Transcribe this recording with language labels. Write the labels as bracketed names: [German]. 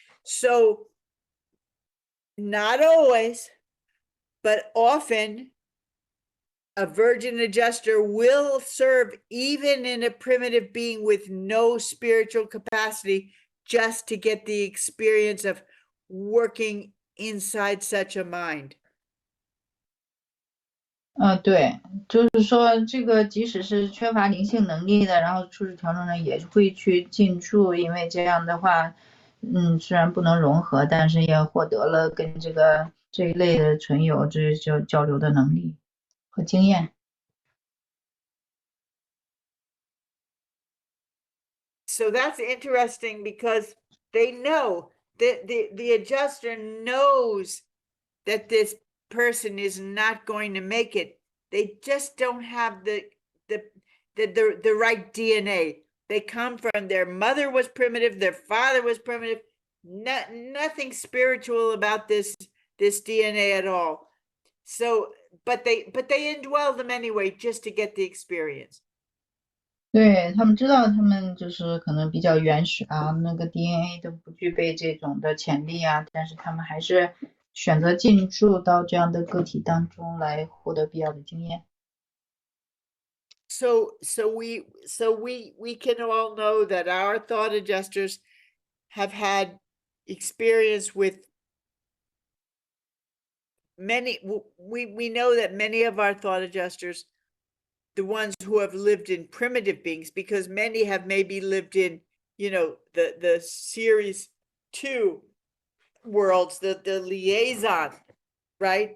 [English] So not always, but often a virgin adjuster will serve even in a primitive being with no spiritual capacity, just to get the experience of working inside such a mind. [Chinese] 对，就是说这个即使是缺乏灵性能力的，然后初始调整者也会去进驻，因为这样的话，虽然不能融合，但是也获得了跟这一类的存有这就交流的能力和经验。 [English] So that's interesting because they know that the adjuster knows that this person is not going to make it. They just don't have the right DNA. They come from, their mother was primitive, their father was primitive. Nothing spiritual about this DNA at all. So, but they indwell them anyway, just to get the experience. [Chinese] 对，他们知道他们就是可能比较原始啊，那个 DNA 都不具备这种的潜力啊，但是他们还是选择进入到这样的个体当中来获得必要的经验。 [English] So we can all know that our thought adjusters have had experience with many. We know that many of our thought adjusters, the ones who have lived in primitive beings, because many have maybe lived in, the series 2 worlds, the liaison, right?